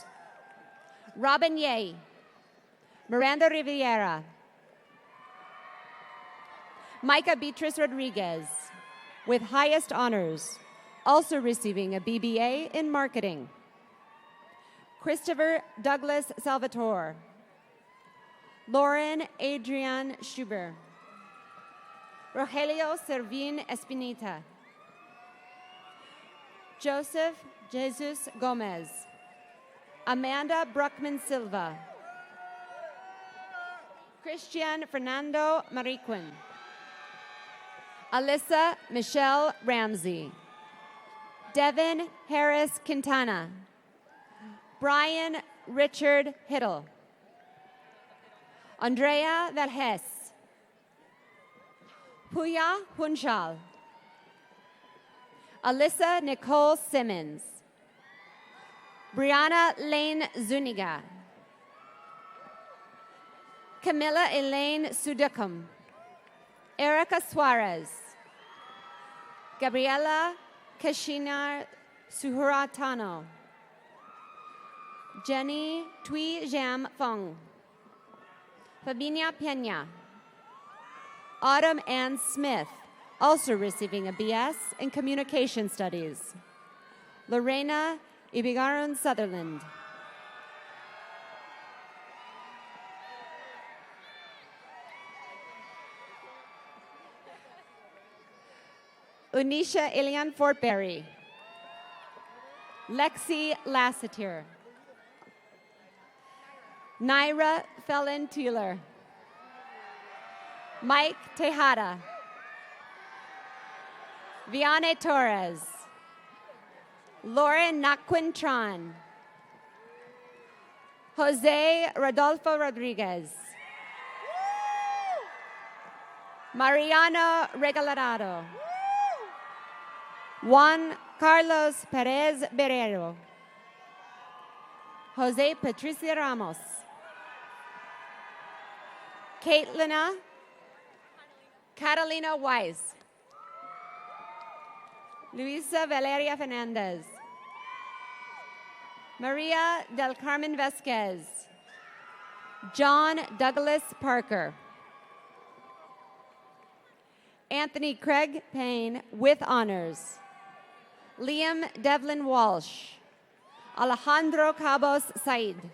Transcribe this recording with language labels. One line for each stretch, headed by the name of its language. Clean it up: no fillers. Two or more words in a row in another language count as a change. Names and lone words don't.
English: Robin Ye. Miranda Riviera. Micah Beatrice Rodriguez, with highest honors, also receiving a BBA in marketing. Christopher Douglas Salvatore. Lauren Adrian Schuber. Rogelio Servin Espinita. Joseph Jesus Gomez. Amanda Bruckman Silva. Christian Fernando Mariquin. Alyssa Michelle Ramsey. Devin Harris Quintana. Brian Richard Hiddle. Andrea Verhes. Puya Hunchal. Alyssa Nicole Simmons. Brianna Lane Zuniga. Camilla Elaine Sudukum. Erica Suarez. Gabriela Kashinar Suhuratano. Jenny Tui Jam Fong. Fabinia Pena. Autumn Ann Smith, also receiving a BS in Communication Studies. Lorena Ibigaron Sutherland. Unisha Elian Fortberry. Lexi Lassiter. Naira Felon Teeler. Mike Tejada. Viane Torres. Lauren Naquintron. Jose Rodolfo Rodriguez. Mariano Regalarado. Juan Carlos Perez Berrero. Jose Patricia Ramos. Catalina Weiss. Luisa Valeria Fernandez. Maria del Carmen Vasquez. John Douglas Parker. Anthony Craig Payne with honors. Liam Devlin Walsh. Alejandro Cabos Said.